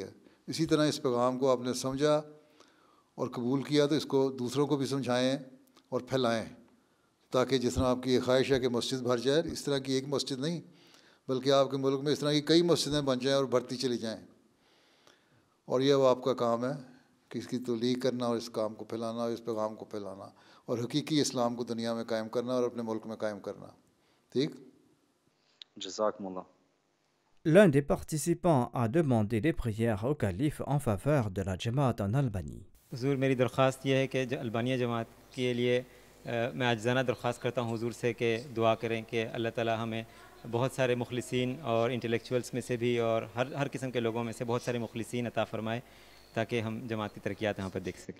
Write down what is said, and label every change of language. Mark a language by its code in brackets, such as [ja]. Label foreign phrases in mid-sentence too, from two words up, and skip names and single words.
[ur] اسی طرح اس پیغام کو آپ نے سمجھا اور قبول کیا تو اس کو دوسروں کو بھی سمجھائیں اور پھیلائیں، تاکہ جس طرح آپ کی یہ خواہش ہے کہ مسجد بھر جائے، اس طرح کی ایک مسجد نہیں بلکہ آپ کے ملک میں اس طرح کی کئی مسجدیں بن جائیں اور بڑھتی چلی جائیں۔ اور یہ وہ آپ کا کام ہے کہ اس کی تبلیغ کرنا اور اس کام کو پھیلانا اور اس پیغام کو پھیلانا اور حقیقی اسلام کو دنیا میں قائم کرنا اور اپنے ملک میں قائم کرنا۔ ٹھیک؟ [ar] جزاکم اللہ۔ [fr] L'un des participants a demandé des prières au calife en faveur de la Jamaat en Albanie. [ur] حضور میری درخواست یہ ہے کہ البانیہ جماعت کے لیے میں عاجزانہ درخواست کرتا ہوں حضور سے کہ دعا کریں کہ اللہ تعالیٰ ہمیں بہت سارے مخلصین اور انٹلیکچوئلس میں سے بھی اور ہر قسم کے لوگوں میں سے بہت سارے مخلصین عطا فرمائے تاکہ ہم جماعتی ترقیات یہاں پر دیکھ سکیں۔